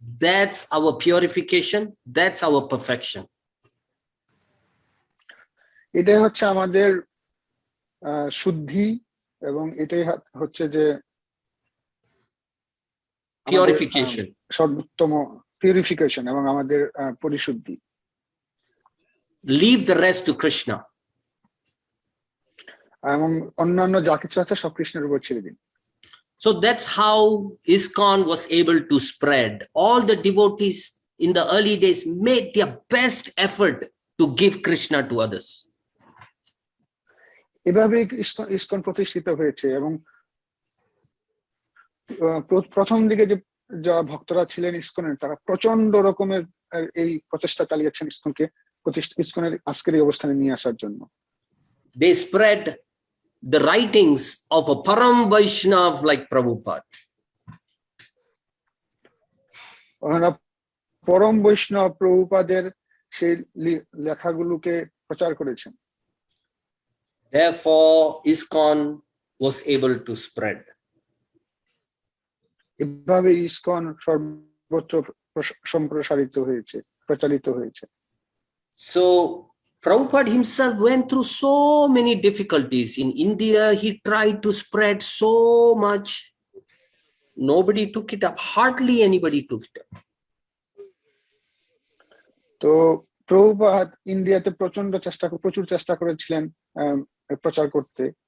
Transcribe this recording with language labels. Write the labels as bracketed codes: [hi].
[en] that's our purification, that's our perfection. [bn] এটাই হচ্ছে আমাদের শুদ্ধি এবং এটাই হচ্ছে যে [en] Purification. [bn] সর্বোত্তম পিউরিফিকেশন এবং আমাদের পরিশুদ্ধি। [en] Leave the rest to Krishna. [bn] এবং অন্যান্য যা কিছু আছে সব কৃষ্ণের উপর ছেড়ে দিন। [en] So that's how ISKCON was able to spread. All the devotees in the early days made their best effort to give Krishna to others. [bn] এভাবে ইসকন প্রতিষ্ঠিত হয়েছে এবং প্রথম দিকে যে যারা ভক্তরা ছিলেন ইসকনের, তারা প্রচন্ড রকমের এই প্রচেষ্টা চালিয়েছেন ইসকনের আজকের এই অবস্থানে নিয়ে আসার জন্য। [en] They spread the writings of a Param Vaishnav like Prabhupada. [bn] পরম বৈষ্ণব প্রভুপাদের সেই লেখাগুলোকে প্রচার করেছেন। [en] Therefore, ISKCON was able to spread. [bn] এভাবে ইসকন সর্বত্র সম্প্রসারিত হয়েছে, প্রচারিত হয়েছে। [en] So Prabhupada himself went through so many difficulties. In India, he tried to spread so much. Nobody took it up. Hardly anybody took it up. [bn] তো প্রভুপাদ ইন্ডিয়াতে প্রচুর চেষ্টা করেছিলেন প্রচার করতে।